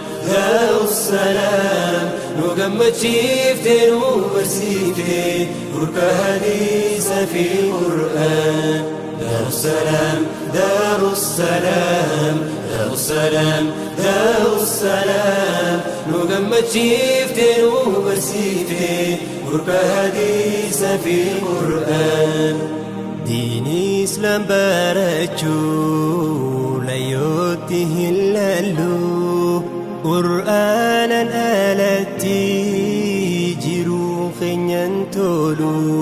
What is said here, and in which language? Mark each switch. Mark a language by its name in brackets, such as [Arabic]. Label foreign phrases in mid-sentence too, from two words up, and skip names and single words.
[Arabic] دار السلام. [Oromo] Nu gammachiifte, nu barsiifte, nurka hadiisa fi Qur'aan. [Arabic] دار السلام، دار السلام، دار السلام، دار السلام. [Oromo] Nu gammachiifte, nu barsiifte, nurka hadiisa fi Qur'aan. Diin Islaam barachuu layyootti hin lallu. Qur'aanan alatti jiruu keenyan tolu.